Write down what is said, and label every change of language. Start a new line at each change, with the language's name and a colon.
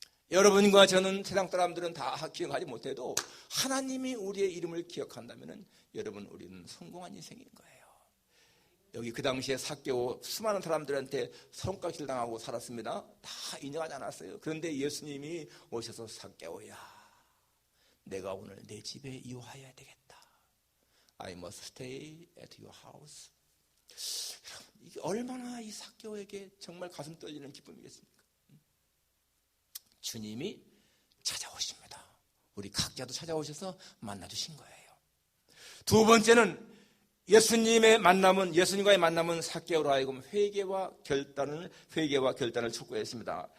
Korean: 여러분과 저는 세상 사람들은 다 기억하지 못해도 하나님이 우리의 이름을 기억한다면 여러분, 우리는 성공한 인생인 거예요. 여기 그 당시에 삭개오 수많은 사람들한테 손가락질 당하고 살았습니다. 다 인정하지 않았어요. 그런데 예수님이 오셔서 삭개오야, 내가 오늘 내 집에 이호하여야 되겠다.
English: I must stay at your house.
Korean: 이게 얼마나 이 삭개오에게 정말 가슴 떨리는 기쁨이겠습니까? 주님이 찾아오십니다. 우리 각자도 찾아오셔서 만나주신 거예요. 두 번째는 예수님과의 만남은 삭개오로 하여금 회개와 결단을 촉구했습니다.